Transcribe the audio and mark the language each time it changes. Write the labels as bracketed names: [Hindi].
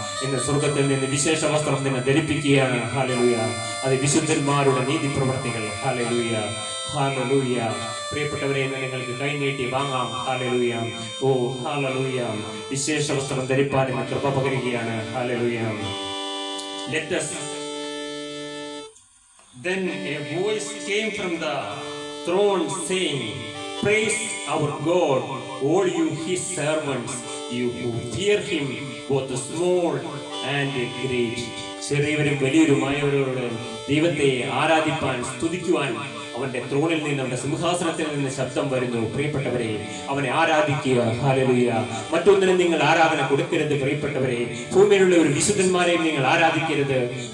[Malayalam] ഇന്ന് സ്വർഗത്തിൽ നിന്ന് വിശേഷ വസ്ത്രം നിന്നെ ധരിപ്പിക്കുകയാണ്. ഹല്ലേലൂയ. അത് വിശുദ്ധന്മാരുടെ നീതി പ്രവർത്തികൾ. Hallelujah, hallelujah. പ്രിയപ്പെട്ടവരെ, ഇന്ന് നിങ്ങൾക്ക് കൈനീട്ടി വാങ്ങാം. ഹല്ലേലൂയ, ഓ ഹല്ലേലൂയ. വിശേഷ വസ്ത്രം ധരിപ്പാൻ ഇന്ന് കൃപ പകരുകയാണ്. [English] Hallelujah. Let us. Then a voice came from the throne saying, Praise our God, all you his servants, you who fear him, both small and great. [Malayalam] ചെറിയവരും വലിയവരുമായവരോട് ദൈവത്തെ ആരാധിപ്പാൻ സ്തുതിക്കുവാൻ അവന്റെ ത്രോണിൽ നിന്ന്, അവന്റെ സിംഹാസനത്തിൽ നിന്ന് ശബ്ദം വരുന്നു. പ്രിയപ്പെട്ടവരെ, അവനെ ആരാധിക്കുക. ഹല്ലേലൂയ. മറ്റൊന്നിനും നിങ്ങൾ ആരാധന കൊടുക്കരുത്. പ്രിയപ്പെട്ടവരെ, ഭൂമിയിലുള്ള ഒരു വിശുദ്ധന്മാരെയും നിങ്ങൾ ആരാധിക്കരുത്.